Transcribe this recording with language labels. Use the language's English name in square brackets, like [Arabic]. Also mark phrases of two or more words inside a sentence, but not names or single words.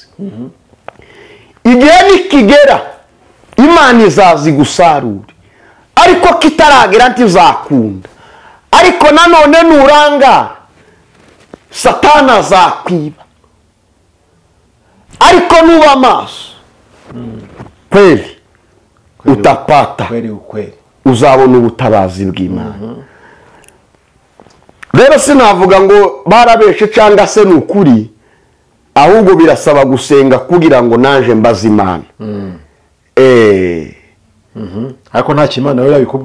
[Kinyarwanda] Igihe nikigera Imana izazi gusarura, ariko kitaragera ntizakunda. Ariko nanone nuranga Satani azakwiba. Ariko nuba maso [Swahili] kweli utapata, [Kinyarwanda] kweli uzabona ubutabazi bw'Imana. Rero sinavuga ngo barabeshe cyangwa se n'ukuri, ahubwo birasaba gusenga kugira ngo naje mbaza Imana. Ariko nta kimana we yabikubwira.